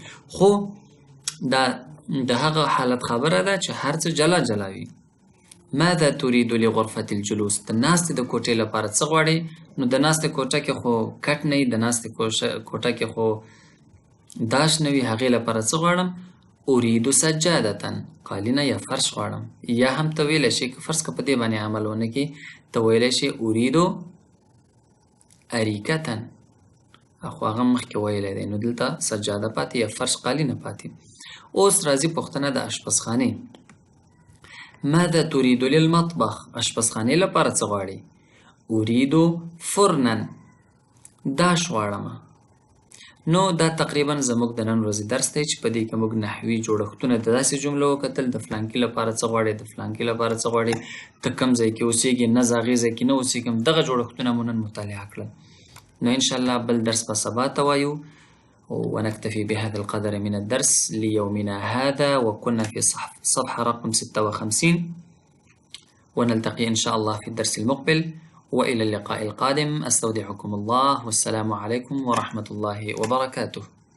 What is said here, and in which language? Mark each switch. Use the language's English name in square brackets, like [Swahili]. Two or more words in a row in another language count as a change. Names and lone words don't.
[Pashto] خو دا د هغه حالت خبره ده چې هر څه جلا جلا وي. [Arabic] ماذا تريد لغرفة الجلوس [Pashto] د ناستې د کوټې لپاره څه غواړې؟ نو د ناستې کوټه کې خو کټ نه وي، د ناستې کوټه کې خو داش نه وي، هغې لپاره څه غواړم؟ [Arabic] أريد سجادة، [Pashto] قالینه یا فرش غواړم. یا هم ته ویلی شي که فرض که په دې باندې عمل ونه کړي، ته ویلی شي [Arabic] أريد أريكة، [Pashto] خو هغه مخکې ویلی دی، نو دلته سجاده پاتې یا فرش قالینه پاتې. اوس راځي پوښتنه د اشپزخانې. [Arabic] ماذا تريد للمطبخ؟ [Pashto] اشپزخانې لپاره څه غواړې؟ [Arabic] أريد فرنا، [Pashto] داش غواړم. نو دا تقریبا زموږ د نن ورځې درس دی چې په دې کې موږ نحوي جوړښتونه د داسې جملو وکتل د فلانکي لپاره څه غواړې د فلانکي لپاره څه غواړې ته کوم ځای کې اوسېږې نه زه هغې ځای کې نه اوسېږم دغه جوړښتونه مو نن مطالعه کړل نو انشاءالله بل درس به سبا ته وایو [Arabic] ونكتفي بهذا القدر من الدرس ليومنا هذا وكنا في صفحة رقم 56 ونلتقي إن شاء الله في الدرس المقبل وإلى اللقاء القادم أستودعكم الله والسلام عليكم ورحمة الله وبركاته